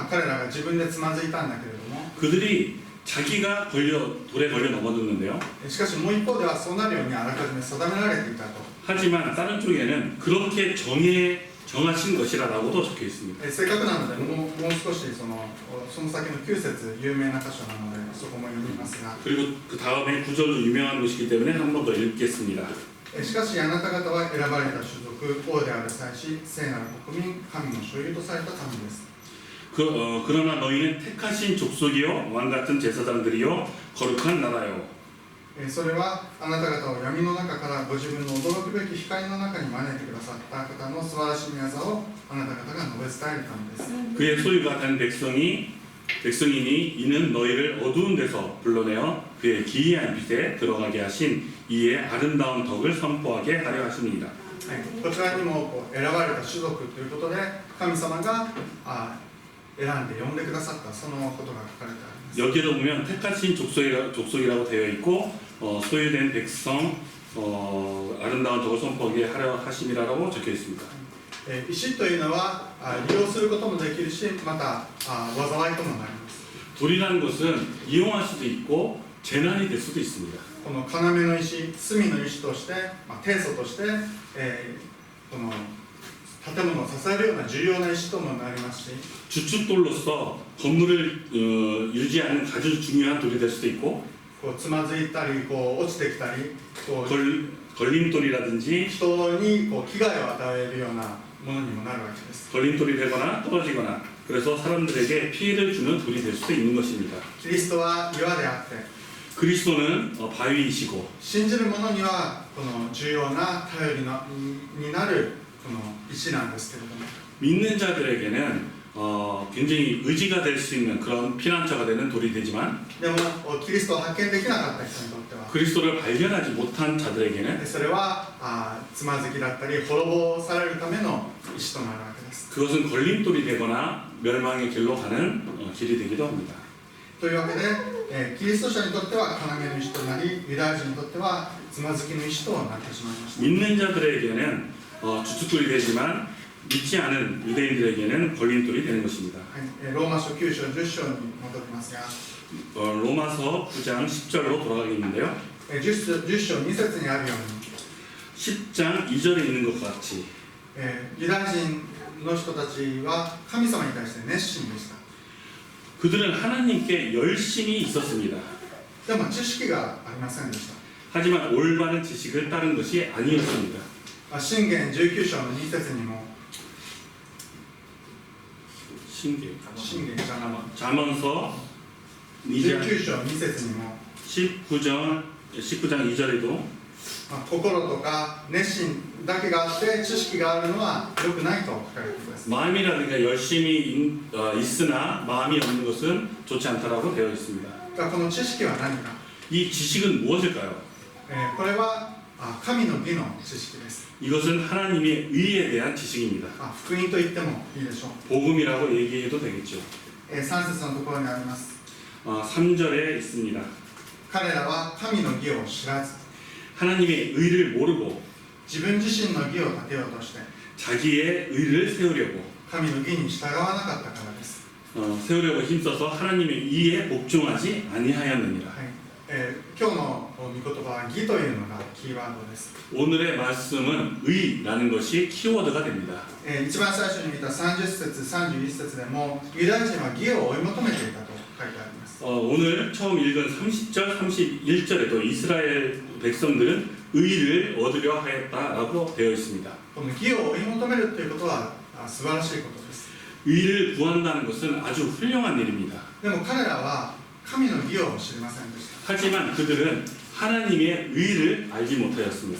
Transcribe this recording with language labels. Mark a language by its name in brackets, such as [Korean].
[Japanese] 彼らが自分でつまずいたんだけれども、 [Korean] 그들이 자기가 돌에 걸려 넘어졌는데요. [Japanese] しかしもう一方ではそうなるようにあらかじめ定められていたと。 [Korean] 하지만 다른 쪽에는 그렇게 정하신 것이라고도 적혀 있습니다. [Japanese] せっかくなのでもう少しその先の9節有名な箇所なのでそこも読みますが、 [Korean] 그리고 그 다음에 구절도 유명한 것이기 때문에 한 번 더 읽겠습니다. [Japanese] しかしあなた方は選ばれた種族、王である祭司、聖なる国民、神の所有とされた民です。 [Korean] 그러나 너희는 택하신 족속이요 왕 같은 제사장들이요 거룩한 나라요. [Japanese] それはあなた方を闇の中からご自分の驚くべき光の中に招いてくださった方の素晴らしい御業をあなた方が述べ伝えるためです。 [Korean] 그의 소유가 된 백성이니 이는 너희를 어두운 데서 불러내어 그의 기이한 빛에 들어가게 하신 이의 아름다운 덕을 선포하게 하려 하십니다. [Japanese] こちらにも選ばれた種族ということで神様が選んで呼んでくださったそのことが書かれてあります。 [Korean] 여기에도 보면 택하신 족속이라고 되어 있고 소유된 백성 아름다운 덕을 선포하게 하려 하심이라고 적혀 있습니다. [Japanese] 石というのは利用することもできるし、また災いともなります。 [Korean] 돌이라는 것은 이용할 수도 있고 재난이 될 수도 있습니다. [Japanese] この要の石、隅の石として、定礎として、この建物を支えるような重要な石ともなりますし、 [Korean] 주축돌로서 건물을 유지하는 아주 중요한 돌이 될 수도 있고 [Japanese] つまずいたり、落ちてきたり、 [Korean] 걸림돌이라든지 [Japanese] 人に危害を与えるようなものにもなるわけです。 [Korean] 걸림돌이 되거나 떨어지거나 그래서 사람들에게 피해를 주는 돌이 될 수도 있는 것입니다. [Japanese] キリストは岩であって [Korean] 그리스도는 바위이시고 [Japanese] 信じる者にはこの重要な頼りになるこの石なんですけれども [Korean] 믿는 자들에게는 굉장히 의지가 될 수 있는 그런 피난처가 되는 돌이 되지만 [Japanese] でもキリストを発見できなかった人にとっては [Korean] 그리스도를 발견하지 못한 자들에게는 [Japanese] それはつまずきだったり滅ぼされるための石となるわけです [Korean] 그것은 걸림돌이 되거나 멸망의 길로 가는 길이 되기도 합니다. [Japanese] というわけで、キリスト者にとっては要の石となりユダヤ人にとってはつまずきの石となってしまいました [Korean] 믿는 자들에게는 주춧돌이 되지만 믿지 않은 유대인들에게는 걸림돌이 되는 것입니다. [Japanese] ローマ書9章10章に戻りますが [Korean] 로마서 9장 10절로 돌아가겠는데요. [Japanese] 10章2節にあるように [Korean] 10장 2절에 있는 것 같이 [Japanese] ユダヤ人の人たちは神様に対して熱心でした [Korean] 그들은 하나님께 열심히 있었습니다. [Japanese] でも知識がありませんでした [Korean] 하지만 올바른 지식을 따른 것이 아니었습니다. [Japanese] 箴言19章の2節にも 신기 箴言 [Korean] 잠언서 2장 [Japanese] 19章2節にも [Korean] 19장 2절에도 [Japanese] 心とか熱心だけがあって知識があるのは良くないと書かれています [Korean] 마음이라든가 열심히 있으나 마음이 없는 것은 좋지 않다라고 되어 있습니다. [Japanese] この知識は何か [Korean] 이 지식은 무엇일까요? [Japanese] これは神の義の知識です [Korean] 이것은 하나님의 의에 대한 지식입니다. [Japanese] 福音と言ってもいいでしょう [Korean] 복음이라고 얘기해도 되겠죠. [Japanese] 3節のところにあります [Korean] 3절에 있습니다. [Japanese] 彼らは神の義を知らず [Korean] 하나님의 의를 모르고 [Japanese] 自分自身の義を立てようとして [Korean] 자기의 의를 세우려고 [Japanese] 神の義に従わなかったからです、 [Korean] 세우려고 힘써서 하나님의 의에 복종하지 아니하였느니라. [Japanese] 今日の御言葉は義というのがキーワードです、 [Korean] 오늘의 말씀은 의라는 것이 키워드가 됩니다. [Japanese] 一番最初に見た30節31節でもユダヤ人は義を追い求めていたと書いてあります、 [Korean] 오늘 처음 읽은 30절, 31절에도 이스라엘 백성들은 의를 얻으려 하였다라고 되어 있습니다. [Japanese] この義を追い求めるということは素晴らしいことです、 [Korean] 의를 구한다는 것은 아주 훌륭한 일입니다. [Japanese] でも彼らは神の義を知りませんでした、 [Korean] 하지만 그들은 하나님의 의를 알지 못하였습니다.